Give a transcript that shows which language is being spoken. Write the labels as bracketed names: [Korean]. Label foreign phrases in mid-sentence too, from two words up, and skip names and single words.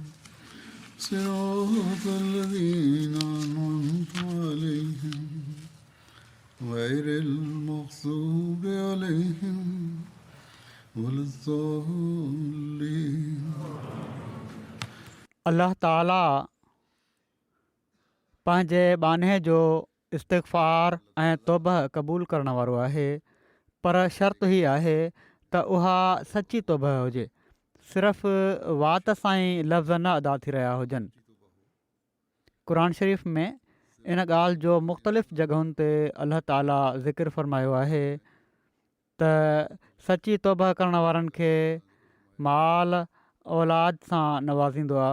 [Arabic] صراط الذين أنعمت عليهم غير المغضوب عليهم ولا الضالين. [Sindhi] अल्लाह ताला पंहिंजे बाने जो इस्तिग़फ़ार ऐं तौबह क़बूल करण वारो आहे, पर शर्त ही आहे त उहा सची तौबह हुजे, सिर्फ़ु वात सां ई लफ़्ज़ न अदा थी रहिया हुजनि। क़ुर शरीफ़ में इन ॻाल्हि जो मुख़्तलिफ़ जॻहुनि ते अल्लाह ताला ज़िक्र फ़रमायो आहे त सची तौबह करण वारनि खे माल औलाद सां नवाज़ींदो आहे।